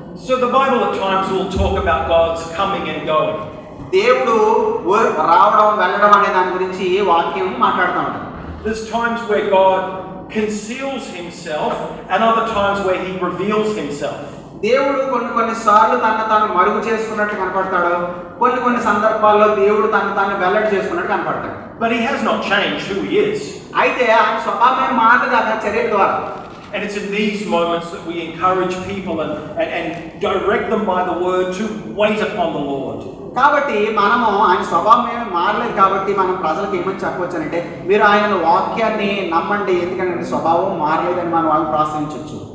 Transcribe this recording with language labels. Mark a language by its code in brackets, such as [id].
[en] So the Bible at times will talk about God's coming and going. [te] దేవుడు రావడం వెళ్ళడం అనే దాని గురించి వాక్యం మాట్లాడుతూ ఉంటారు. [en] There's times where God conceals himself and other times where he reveals himself. [te] దేవుడు కొన్ని సార్లు తాను మరుగు చేసుకున్నట్టు కనపడతాడు, కొన్ని సందర్భాల్లో దేవుడు తాను వెల్లడి చేసుకున్నట్టు కనపడతాడు. [en] But he has not changed who he is. [te] అయితే ఆయన స్వభావమే మారదు ఆ చర్యల ద్వారా. [en] And it's in these moments that we encourage people and direct them by the word to wait upon the Lord. [te] కాబట్టి మనము ఆయన స్వభావం ఏమీ మారలేదు కాబట్టి మనం ప్రజలకు ఏమని చెప్పవచ్చు అంటే, మీరు ఆయన వాక్యాన్ని నమ్మండి, ఎందుకంటే స్వభావం మారలేదని మనం వాళ్ళని ప్రోత్సహించవచ్చు.